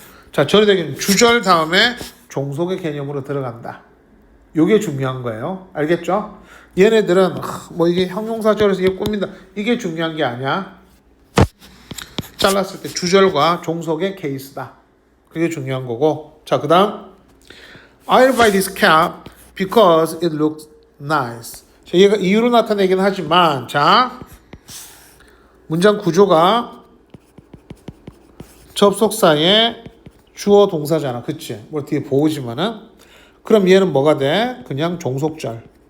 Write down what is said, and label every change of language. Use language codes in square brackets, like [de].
[ko] 자, 절이 되기는 주절 다음에 종속의 개념으로 들어간다. 요게 중요한 거예요. 알겠죠? 얘네들은 뭐 이게 형용사절에서 이게 꾸민다 이게 중요한 게 아니야. 잘랐을 때 주절과 종속의 케이스다. 그게 중요한 거고. 자, 그 다음 [en] I'll buy this cap because it looks nice. [ko] 자, 얘가 이유로 나타내긴 하지만 자 문장 구조가 접속사의 주어 동사잖아. 그치? 뭐 뒤에 보이지만은 그럼 얘는 뭐가 돼? 그냥 종속절.